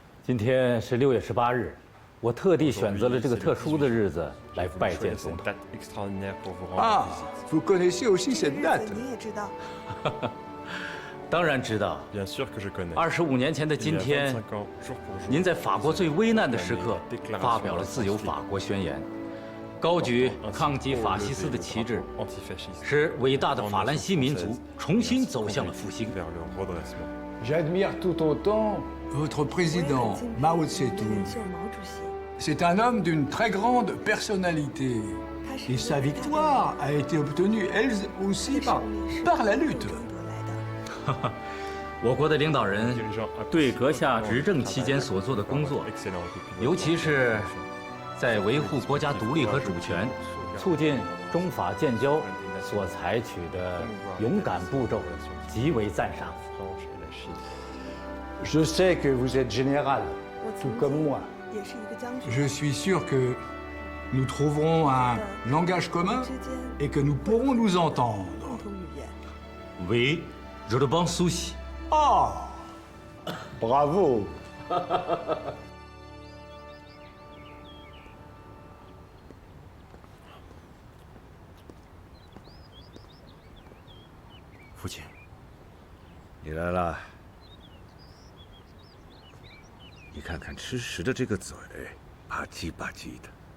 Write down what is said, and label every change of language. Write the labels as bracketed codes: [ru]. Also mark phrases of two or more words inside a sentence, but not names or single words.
[zh] 今天是6月18日，我特地选择了这个特殊的日子来拜见总统。 [fr] Ah, vous connaissez aussi cette date? [zh] 你也知道。当然知道。25年前的今天，您在法国最危难的时刻发表了自由法国宣言，高举抗击法西斯的旗帜，使伟大的法兰西民族重新走向了复兴。 [fr] J'admire tout autant votre président, Mao Tse-tung. C'est un homme d'une très grande personnalité. Et sa victoire a été obtenue, elle aussi, par la lutte. [zh] 我国的领导人对阁下执政期间所做的工作，尤其是在维护国家独立和主权、促进中法建交所采取的勇敢步骤，极为赞赏。 [fr] Je sais que vous êtes général, tout comme moi. Je suis sûr que nous trouverons un langage commun et que nous pourrons nous entendre. Oui, je le pense aussi. Ah, bravo. [zh] 父亲，你来了。你看看吃食的这个嘴，吧唧吧唧的。